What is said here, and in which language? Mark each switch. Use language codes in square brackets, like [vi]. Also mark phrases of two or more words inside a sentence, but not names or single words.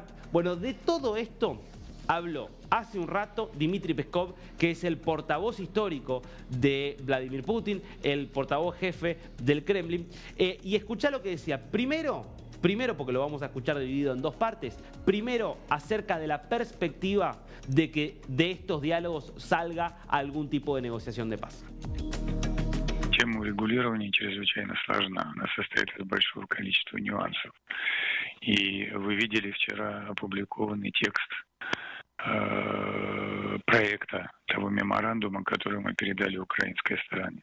[es] Bueno, de todo esto habló hace un rato Dmitry Peskov, que es el portavoz histórico de Vladimir Putin, el portavoz jefe del Kremlin. Y escuchá lo que decía. Primero, porque lo vamos a escuchar dividido en 2 partes. Primero, acerca de la perspectiva de que de estos diálogos salga algún tipo de negociación de paz. [ru] Тема урегулирования чрезвычайно сложна. Она состоит из большого количества нюансов. И вы видели вчера опубликованный текст проекта того меморандума, который мы передали украинской стороне.